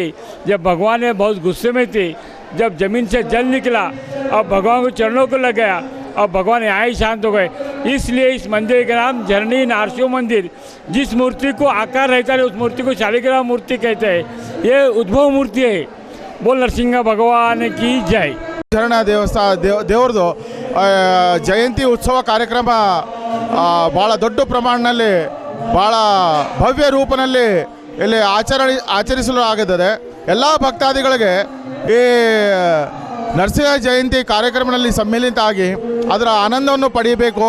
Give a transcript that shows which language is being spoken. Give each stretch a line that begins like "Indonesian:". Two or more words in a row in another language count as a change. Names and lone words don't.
Hindi: जब भगवान ने बहुत गुस्से में थे, जब जमीन से जल निकला और भगवान को चरणों को लग गया और भगवान यहाँ ही शांत हो गए। इसलिए इस मंदिर का नाम झरणी नारसिंह मंदिर, जिस मूर्ति को आकार रहता है उस मूर्ति को शालिग्राम मूर्ति कहते हैं। ये उद्भव मूर्ति है। बोल नरसिंह भगवान की जय।
Kannada: ಶರಣ ದೇವ್ರದ್ದು ಜಯಂತಿ ಉತ್ಸವ ಕಾರ್ಯಕ್ರಮ ಭಾಳ ದೊಡ್ಡ ಪ್ರಮಾಣದಲ್ಲಿ ಭಾಳ ಭವ್ಯ ರೂಪದಲ್ಲಿ ಇಲ್ಲಿ ಆಚರಿಸಲು ಆಗುತ್ತದೆ। ಎಲ್ಲ ಭಕ್ತಾದಿಗಳಿಗೆ ಈ ನರಸಿಂಹ ಜಯಂತಿ ಕಾರ್ಯಕ್ರಮದಲ್ಲಿ ಸಮ್ಮಿಲಿತ ಆಗಿ ಅದರ ಆನಂದವನ್ನು ಪಡೆಯಬೇಕು।